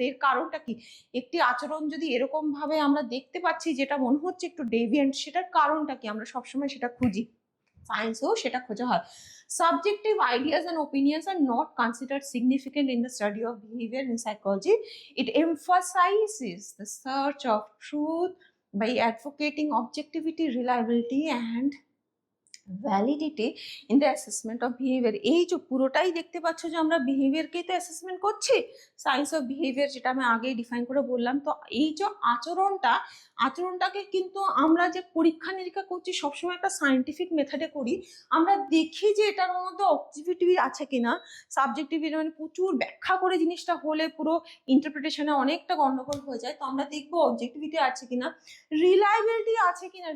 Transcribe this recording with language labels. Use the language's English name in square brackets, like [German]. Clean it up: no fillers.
[Bangla] এর কারণটা কি, একটি আচরণ যদি এরকম ভাবে আমরা দেখতে পাচ্ছি যেটা মনে হচ্ছে একটু ডেভিয়েন্ট, সেটার কারণটা কি আমরা সবসময় সেটা খুঁজি, সায়েন্সেও সেটা খোঁজা হয়। [English] Subjective ideas and opinions are not considered significant in the study of behavior in psychology. It emphasizes the search of truth by advocating objectivity, reliability and validity in the assessment of behaviour. [Bangla] এই যে পুরোটাই দেখতে পাচ্ছ যে আমরা বিহেভিয়ারকেই তো assessment করছি, science of behaviour, যেটা আমি আগেই ডিফাইন করে বললাম। তো এই যে আচরণটাকে কিন্তু আমরা যে পরীক্ষা নিরীক্ষা করছি সবসময় একটা সায়েন্টিফিক মেথডে করি। আমরা দেখি যে এটার মধ্যে অবজেক্টিভিটি আছে কিনা, সাবজেক্টিভিটি মানে প্রচুর ব্যাখ্যা করে জিনিসটা হলে পুরো ইন্টারপ্রিটেশনে অনেকটা গন্ডগোল হয়ে যায়। তো আমরা দেখবো অবজেক্টিভিটি আছে কিনা, রিলায়েবিলিটি আছে কিনা।